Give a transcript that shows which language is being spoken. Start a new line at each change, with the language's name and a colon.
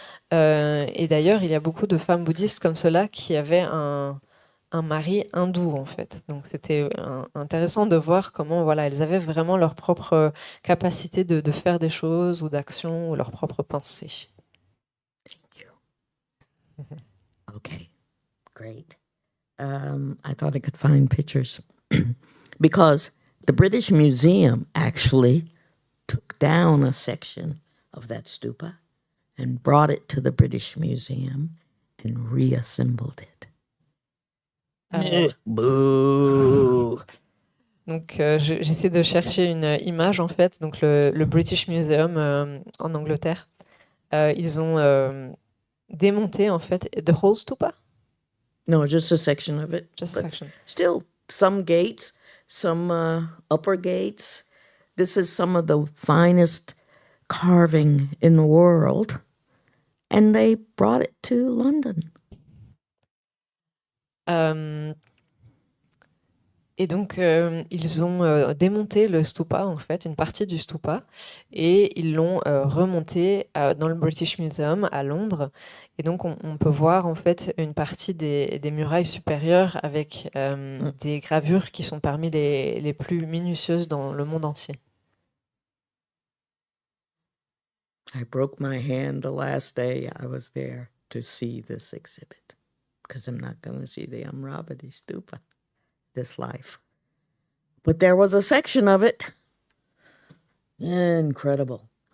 French: Et d'ailleurs, il y a beaucoup de femmes bouddhistes comme cela qui avaient un mari hindou en fait. Donc c'était intéressant de voir comment voilà, elles avaient vraiment leur propre capacité de faire des choses ou d'action ou leur propre pensée.
English: Thank you. Okay, great. I thought I could find pictures because the British Museum actually took down a section of that stupa and brought it to the British Museum and reassembled it. Boo!
French: Donc j'essaie de chercher une image en fait. Donc le British Museum en Angleterre, ils ont démonté en fait
English: the whole stupa. No, just a section of it. Just a section. Still, some gates, some upper gates. This is some of the finest carving in the world. And they brought it to London.
French: Et donc, ils ont démonté le stupa, en fait, une partie du stupa, et ils l'ont remonté dans le British Museum à Londres. Et donc, on peut voir, en fait, une partie des murailles supérieures avec des gravures qui sont parmi les plus minutieuses dans le monde entier.
English: I broke my hand the last day I was there to see this exhibit because I'm not going to see the Amaravati stupa this life. But there was a section of it. Incredible.